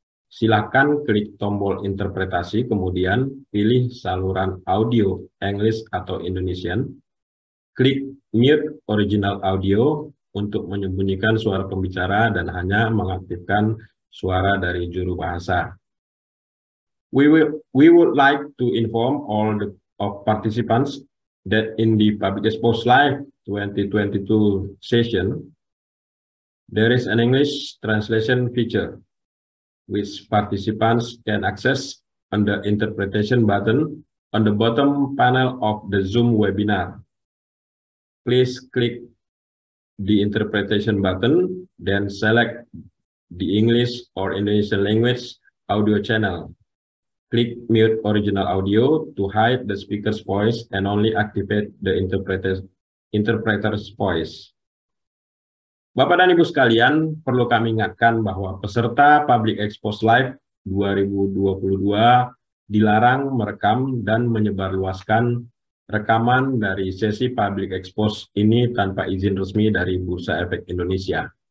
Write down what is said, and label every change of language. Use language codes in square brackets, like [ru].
[id] Silakan klik tombol interpretasi, kemudian pilih saluran audio English atau Indonesian. Klik [en] mute original audio [id] untuk menyembunyikan suara pembicara dan hanya mengaktifkan suara dari juru bahasa. [en] We would like to inform all of participants that in the Public Expose Live 2022 session, there is an English translation feature, which participants can access on the interpretation button on the bottom panel of the Zoom webinar. Please click the interpretation button, then select the English or Indonesian language audio channel. Click mute original audio to hide the speaker's voice and only activate the interpreter's voice. [id] Bapak dan Ibu sekalian, perlu kami ingatkan bahwa peserta Public Expose Live 2022 dilarang merekam dan menyebarluaskan rekaman dari sesi Public Expose ini tanpa izin resmi dari Bursa Efek Indonesia.